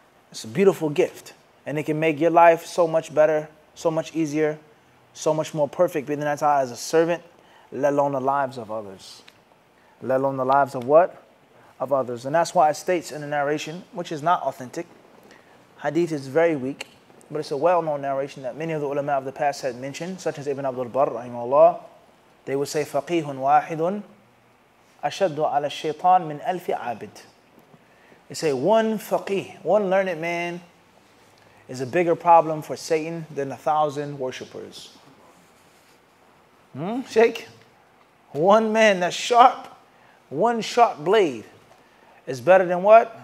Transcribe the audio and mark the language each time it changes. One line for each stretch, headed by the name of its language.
English: It's a beautiful gift. And it can make your life so much better, so much easier, so much more perfect bi'idhnillahi ta'ala as a servant, let alone the lives of others. Let alone the lives of what? Of others. And that's why it states in the narration, which is not authentic. Hadith is very weak, but it's a well-known narration that many of the ulama of the past had mentioned, such as Ibn Abdul Barr, rahimahullah, they would say
Arabic: فَقِيهٌ وَاحِدٌ أَشَدُّ عَلَى الشَّيْطَانِ مِنْ أَلْفِ عَابِدٍ.
English: They say one faqih, one learned man is a bigger problem for Satan than 1,000 worshippers. Sheikh? One man that's sharp, one sharp blade is better than what?